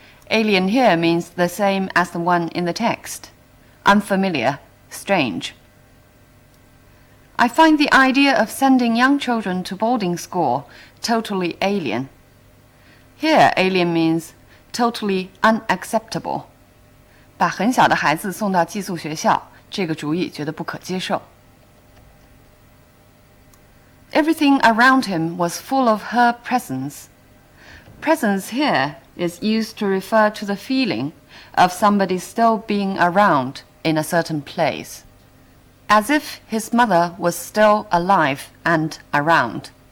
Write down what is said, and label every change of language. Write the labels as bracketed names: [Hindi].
[English] Alien here means the same as the one in the text, unfamiliar, strange. I find the idea of sending young children to boarding school totally alien. Here, alien means totally unacceptable. [Chinese] 把很小的孩子送到寄宿学校，这个主意觉得不可接受。 [English] Everything around him was full of her presence. Presence here is used to refer to the feeling of somebody still being around in a certain place, as if his mother was still alive and around.